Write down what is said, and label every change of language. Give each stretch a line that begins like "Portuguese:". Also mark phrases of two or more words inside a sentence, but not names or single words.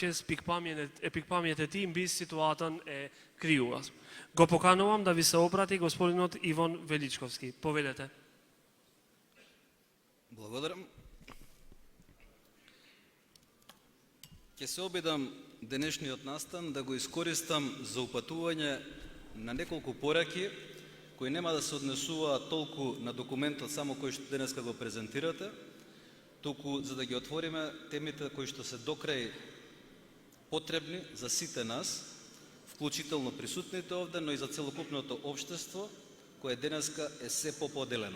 Albanian: pikpamjet e tij mbi situatën e krijuar.
Macedonian: Го поканувам да ви се обрати господинот Иван Величковски. Повелете. Благодарам. Ќе се обидам денешниот настан да го искористам за упатување на неколку пораки кои нема да се однесуваат толку на документот само кој што денеска го презентирате, туку за да ги отвориме темите кои што се докрај потребни за сите нас, вклучително присутните овде, но и за целокупното општество кое денеска е се поподелено.